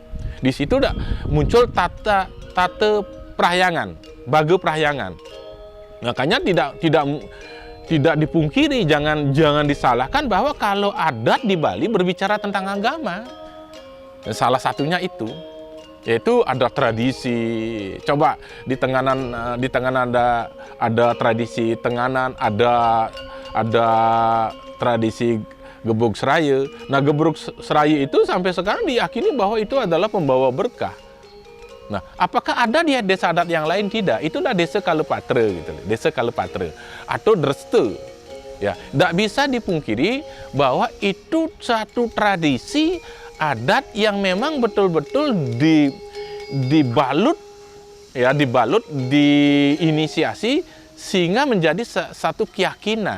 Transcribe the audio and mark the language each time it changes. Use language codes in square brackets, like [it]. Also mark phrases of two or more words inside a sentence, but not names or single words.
[id] Di situ muncul tate Prahyangan, Bage Prahyangan. Makanya tidak dipungkiri, jangan disalahkan bahwa kalau adat di Bali berbicara tentang agama. Salah satunya itu, yaitu ada tradisi. Coba di Tenganan ada tradisi Tenganan, ada tradisi Gebuk Seraya. Nah, Gebuk Seraya itu sampai sekarang diyakini bahwa itu adalah pembawa berkah. Nah, apakah ada di desa adat yang lain? Tidak. Itulah desa Kalepatra gitu, desa Kalepatra atau Dreste. Ya, tidak bisa dipungkiri bahwa itu satu tradisi adat yang memang betul-betul dibalut, ya, diinisiasi sehingga menjadi satu keyakinan.